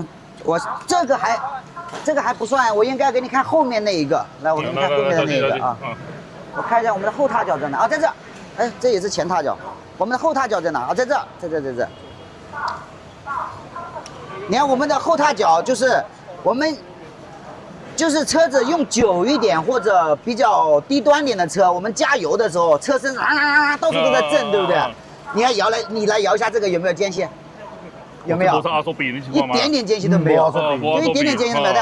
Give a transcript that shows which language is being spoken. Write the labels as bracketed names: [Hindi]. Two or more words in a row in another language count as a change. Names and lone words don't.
[Chinese] 我這個還不算，我應該要給你看後面那一個。來，我給你看後面的那一個啊。我看一下我們的後踏腳在哪啊？在這。哎，這也是前踏腳，我們的後踏腳在哪啊？在這。你看我們的後踏腳就是我們就是車子用久一點或者比較低端點的車，我們加油的時候車身到處都在震，對不对？你看你來搖一下這個有沒有間隙？有沒有？一點點間隙都沒有，就一點點間隙都沒有。